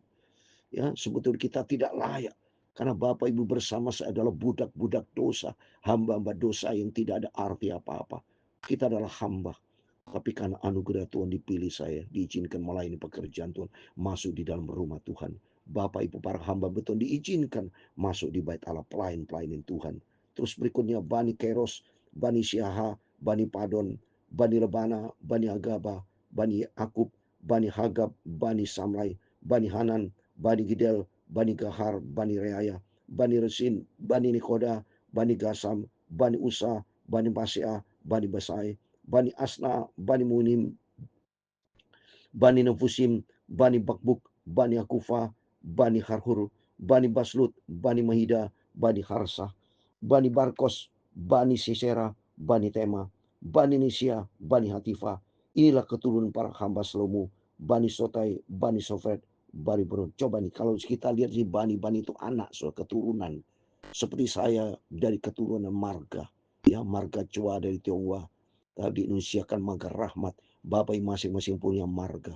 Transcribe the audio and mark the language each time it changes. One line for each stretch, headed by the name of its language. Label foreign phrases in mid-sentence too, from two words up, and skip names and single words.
Indonesian: Ya, sebetulnya kita tidak layak. Karena Bapak Ibu bersama saya adalah budak-budak dosa, hamba-hamba dosa yang tidak ada arti apa-apa. Kita adalah hamba. Tapi karena anugerah Tuhan dipilih saya, diizinkan melayani pekerjaan Tuhan, masuk di dalam rumah Tuhan. Bapak Ibu para hamba betul diizinkan masuk di bait Allah, pelayan-pelayanin Tuhan. Terus berikutnya Bani Keros, Bani Syaha, Bani Padon, Bani Lebana, Bani Agaba, Bani Akub, Bani Hagab, Bani Samlai, Bani Hanan, Bani Gidel, Bani Gahar, Bani Reaya, Bani Resin, Bani Nikoda, Bani Gasam, Bani Usa, Bani Basea, Bani Basai, Bani Asna, Bani Munim, Bani Nefusim, Bani Bakbuk, Bani Akufa, Bani Harhur, Bani Baslut, Bani Mahida, Bani Harsa, Bani Barkos, Bani Sisera, Bani Tema, Bani Nisia, Bani Hatifa. Inilah keturunan para hamba Salomo, Bani Sotai, Bani Sofret, Bani Berun. Coba nih kalau kita lihat di Bani itu anak, so keturunan. Seperti saya dari keturunan marga, ya marga Chua dari Tionghoa. Diinisiakan marga rahmat. Bapak masing-masing punya marga.